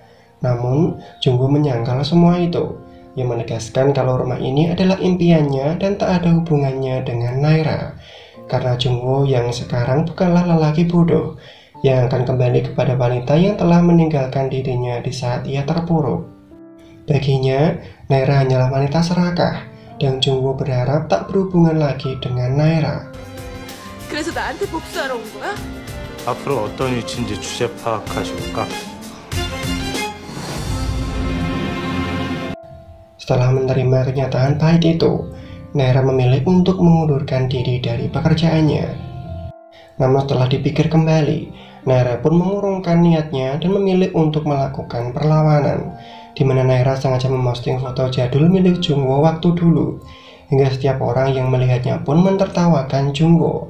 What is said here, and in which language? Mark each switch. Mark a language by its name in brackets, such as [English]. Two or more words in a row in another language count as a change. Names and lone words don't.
[Indonesian] Namun, Jungwoo menyangkal semua itu. Ia menegaskan kalau rumah ini adalah impiannya dan tak ada hubungannya dengan Naira. Karena Jungwoo yang sekarang bukanlah lelaki bodoh yang akan kembali kepada wanita yang telah meninggalkan dirinya di saat ia terpuruk. Baginya, Naira hanyalah wanita serakah, dan Jungwoo berharap tak berhubungan lagi dengan Naira. [Korean] 그래서 나한테 복수하러 온 거야? 앞으로 어떤 위치인지 주제 파악하실까? [Indonesian] Setelah menerima kenyataan pahit itu, Naira memilih untuk mengundurkan diri dari pekerjaannya. Namun setelah dipikir kembali, Naira pun mengurungkan niatnya dan memilih untuk melakukan perlawanan, di mana Naira sengaja memposting foto jadul milik Jungwoo waktu dulu, hingga setiap orang yang melihatnya pun mentertawakan Jungwoo.